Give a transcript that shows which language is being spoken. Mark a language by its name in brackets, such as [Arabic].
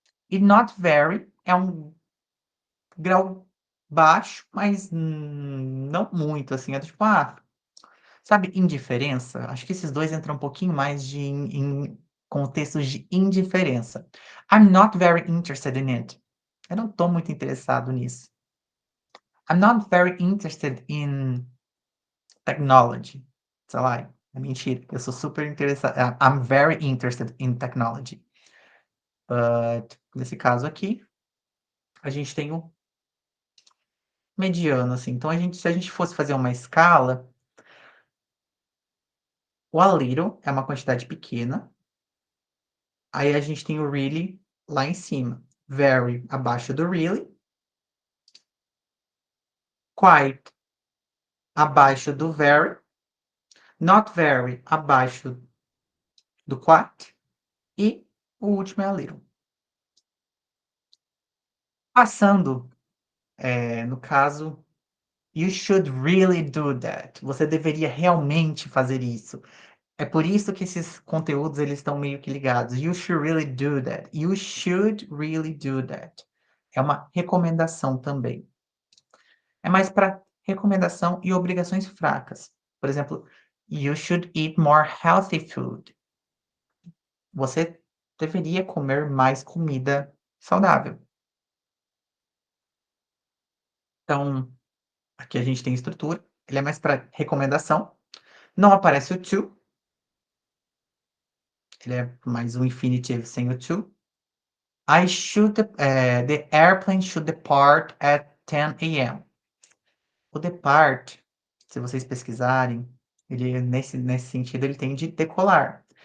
[Portuguese] E not very é um grau baixo, mas não muito, assim, é do tipo, sabe, indiferença? Acho que esses 2 entram um pouquinho mais em contextos de indiferença. [English] I'm not very interested in it. [Portuguese] Eu não tô muito interessado nisso. [English] I'm not very interested in technology. [Portuguese] Sei lá, é mentira, eu sou super interessado. [English] I'm very interested in technology. [Portuguese] But, nesse caso aqui, a gente tem o mediano, assim. Então, se a gente fosse fazer uma escala, o a little é uma quantidade pequena. Aí a gente tem o really lá em cima. Very abaixo do really. Quite abaixo do very. Not very abaixo do quite. E o último é a little. Passando, no caso, [English] you should really do that. [Portuguese] Você deveria realmente fazer isso. É por isso que esses conteúdos eles estão meio que ligados. [English] You should really do that. You should really do that. [Portuguese] É uma recomendação também. É mais para recomendação e obrigações fracas. Por exemplo, [English] you should eat more healthy food. [Portuguese] Você deveria comer mais comida saudável. Então, aqui a gente tem estrutura, ele é mais para recomendação. Não aparece o to, ele é mais um infinitive sem o to. [English] The airplane should depart at 10 a.m. [Portuguese] O depart, se vocês pesquisarem, ele nesse sentido ele tem de decolar.